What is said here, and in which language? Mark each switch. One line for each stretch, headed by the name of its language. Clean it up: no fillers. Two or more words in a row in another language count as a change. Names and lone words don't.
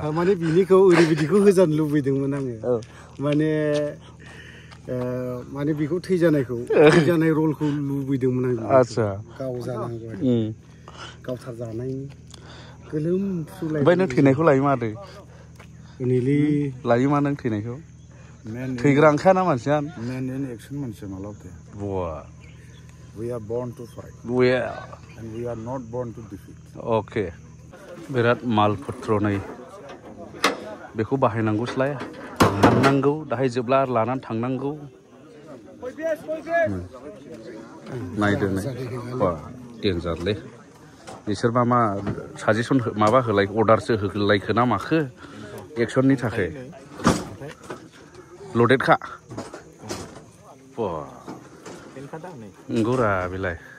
Bodo: माने बिनिखौ ओरैबायदिखौ होजानो लुबैदोंमोन आङो माने बेखौ थैजानाय रलखौ लुबैदोंमोन आं आच्छा गाव जानांगौ गावथार जानायनि गोलोमफ्रुलाय ओमफ्राय नों थैनायखौ लायो मा आदै लायो मा नों थैनायखौ थैग्रा ओंखायाना मानसिया
English: men in action
Bodo: मानसिया मालाबा बवा
English: we are born to fight and we are not born to defeat
Bodo: ओके बिराद माल पत्र नै बेखौ बाहायनांगौसलाय फाननांगौ दाहाय जोबला लानानै थांनांगौ नायदो बा डेन्जारलै बिसोर मा साजेसन माबा होलाय अर्डारसो होलायखो ना माखो एक्सननि थाखाय लडेडखा नंगौरा बेलाय